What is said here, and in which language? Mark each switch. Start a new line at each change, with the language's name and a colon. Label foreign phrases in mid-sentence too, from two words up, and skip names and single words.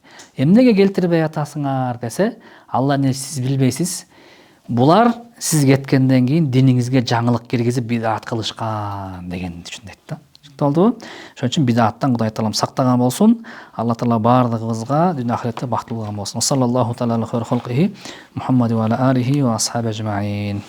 Kyrgyz: Эмнеге келтирбей атасыңар десе, Алла не сиз билбейсиз. Булар сиз кеткенден кийин диниңизге жаңылык киргизип бидаат кылышкан деген түшүнөт да. Болдубу? Ошон үчүн бидааттан Кудай таалам сактаган болсун. Алла таала бардыгыбызга дүйнө ахиретте бактылуу болгон болсун.
Arabic: صلى الله تعالى عليه وخلقه محمد وعلى آله وأصحاب أجمعين.